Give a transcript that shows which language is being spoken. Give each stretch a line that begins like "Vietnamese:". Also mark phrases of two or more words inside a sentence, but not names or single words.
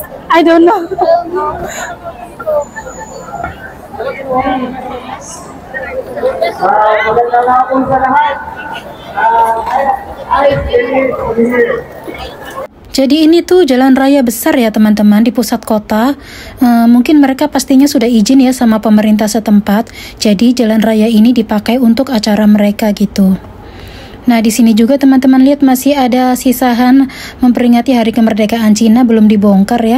English: I don't know.
Filipino: Magandang hapon sa lahat.
Indonesian: Jadi ini tuh jalan raya besar ya teman-teman di pusat kota. Mungkin mereka pastinya sudah izin ya sama pemerintah setempat. Jadi jalan raya ini dipakai untuk acara mereka gitu. Nah, di sini juga teman-teman lihat masih ada sisahan memperingati Hari Kemerdekaan Cina belum dibongkar ya.